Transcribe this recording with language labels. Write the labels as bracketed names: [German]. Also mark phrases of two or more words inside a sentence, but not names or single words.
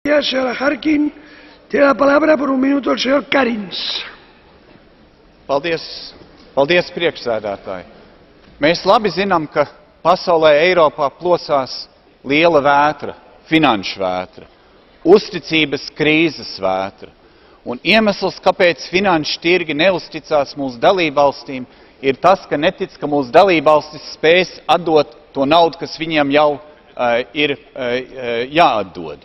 [Spanish] Gracias, señora Harkin. Tiene la palabra por un minuto el señor Karins. [Latvian] Paldies, priekšsēdētāji. Mēs labi zinām, ka pasaulē Eiropā plosās liela vētra, finanšu vētra, uzticības krīzes vētra. Un iemesls, kāpēc finanšu tirgi neuzticās mūsu dalībvalstīm, ir tas, ka netic, ka mūsu dalībvalstis spēs atdot to naudu, kas viņiem jau ir jāatdod.